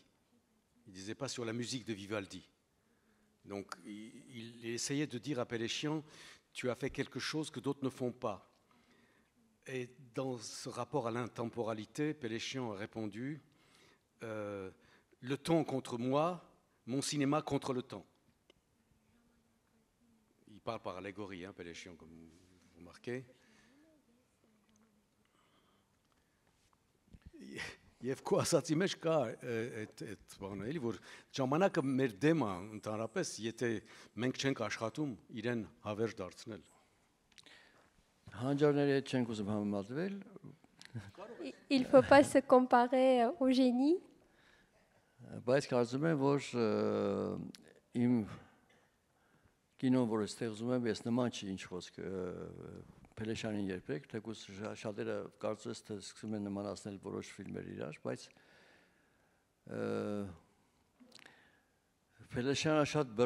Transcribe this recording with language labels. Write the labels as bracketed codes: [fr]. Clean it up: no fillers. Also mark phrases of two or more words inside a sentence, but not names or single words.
[fr] Il ne disait pas sur la musique de Vivaldi. Donc il essayait de dire à Péléchian, tu as fait quelque chose que d'autres ne font pas. Et dans ce rapport à l'intemporalité, Péléchian a répondu, le temps contre moi, mon cinéma contre le temps. Il parle par allégorie, hein, Péléchian, comme vous remarquez. [hy] Եվ քո ասացի մեջ կա այդ բանը, էլի որ ժամանակը մեր դեմ է ընդհանրապես, եթե մենք չենք աշխատում իրեն հավերժ դարձնել։ Հանջարների հետ չենք ուզում համեմատվել։ [fr] Il faut pas se comparer au génie. [hy] Բայց կարծում եմ, որ իմ կինոն, որը ստեղծում եմ, ես նման չի ինչ խոսք Péléchianին երբեք, թեկուզ շատերը կարծես թե սկսում են նմանացնել որոշ ֆիլմեր իրար, բայց Péléchiանը շատ բռնի